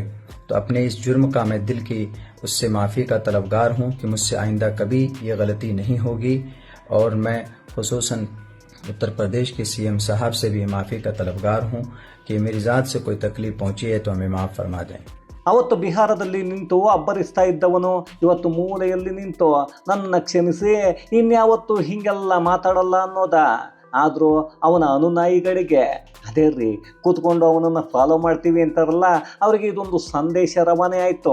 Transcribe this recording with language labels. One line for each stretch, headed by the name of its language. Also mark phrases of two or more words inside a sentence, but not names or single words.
Hindi: तो अपने इस जुर्म का मैं दिल की उससे माफ़ी का तलबगार हूं कि मुझसे आइंदा कभी ये गलती नहीं होगी। और मैं खुसूसन उत्तर प्रदेश के सीएम साहब से भी माफ़ी का तलबगार हूं कि मेरी ज़ात से कोई तकलीफ पहुंची है तो हमें माफ़ फरमा दें।
Kannada: ಅವತ್ತು ಬಿಹಾರದಲ್ಲಿ ನಿಂತು ಅಬ್ಬರಿಸ್ತಾ ಇದ್ದವನು ಇವತ್ತು ಮೂಲೆಯಲ್ಲಿ ನಿಂತು ನನ್ನ ಕ್ಷಮಿಸಿ ಇನ್ಯಾವತ್ತು ಹಿಂಗೆಲ್ಲ ಮಾತಾಡಲ್ಲ ಅನ್ನೋದ. ಆದರೂ ಅವನ ಅನುನಾಯಿಗಳಿಗೆ ಅದೇ ರೀ ಕೂತ್ಕೊಂಡು ಅವನನ್ನು ಫಾಲೋ ಮಾಡ್ತೀವಿ ಅಂತಾರಲ್ಲ, ಅವರಿಗೆ ಇದೊಂದು ಸಂದೇಶ ರವಾನೆ ಆಯಿತು.